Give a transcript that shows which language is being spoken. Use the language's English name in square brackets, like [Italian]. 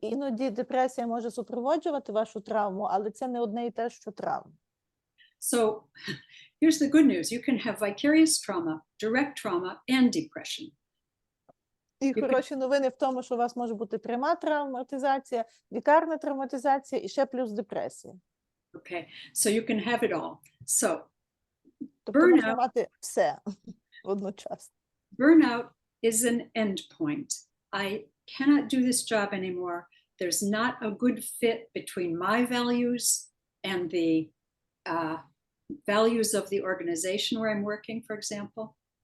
[Ukrainian] Іноді депресія може супроводжувати вашу травму, але це не одне і те, що травма. [English] So here's the good news. You can have vicarious trauma, direct trauma, and depression. [Ukrainian] І хороші новини в тому, що у вас може бути пряма травматизація, вікарна травматизація і ще плюс депресія. [English] Okay, so you can have it all. So [Ukrainian] Тобто можна мати все одночасно. [English] burnout is an end point. I cannot do this job anymore. There's not a good fit between my values and the values of the organization where I'm working, for example.